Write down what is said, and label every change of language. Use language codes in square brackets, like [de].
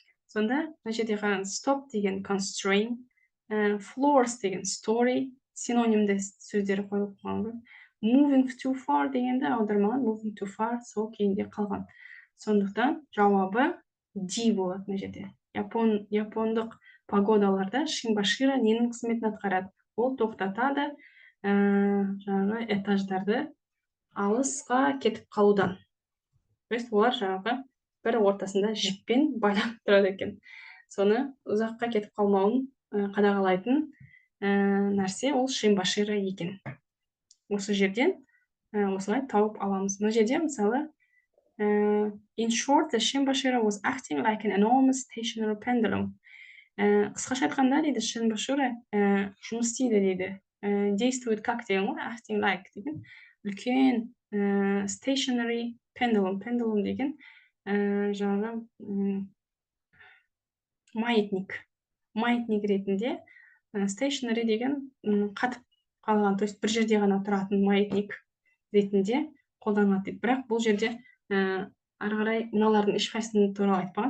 [kk] Сонда мына жерде қараңыз, stop деген constrain, floors деген story, синонимді сөздері қойылып қалған. [en] Moving too far [kk] дегенді аудармаған, [en] moving too far [kk] сол күйінде қалған. Сондықтан жауабы D болады мына жерде. Япондық пагодаларда Шинбашира ненің қызметін атқарады? Ол тоқтатады жаңағы этаждарды алысқа кетіп қалудан. [ru] То есть [kk] олар жаңағы бір ортасында жіппен байланып тұрады екен. Соны ұзаққа кетіп қалмауын қадағалайтын нәрсе ол Шинбашира екен. Осы жерден осылай тауып аламыз. Мына жерде мысалы [en] in short, the Шинбашира was acting like an enormous stationary pendulum. [kk] Қысқаша айтқанда дейді, Шинбашира жұмыс істейді дейді. [ru] Действует как [kk] деген ғой, [en] acting like [kk] деген. Үлкен [en] stationary pendulum. [kk] Pendulum деген жаңағы маятник. Маятник ретінде [en] stationary [kk] деген қатып қалған, [ru] то есть [kk] бір жерде ғана тұратын маятник ретінде қолданылады дейді. Бірақ бұл жерде ары қарай мыналардың ешқайсысын туралы айтпаған.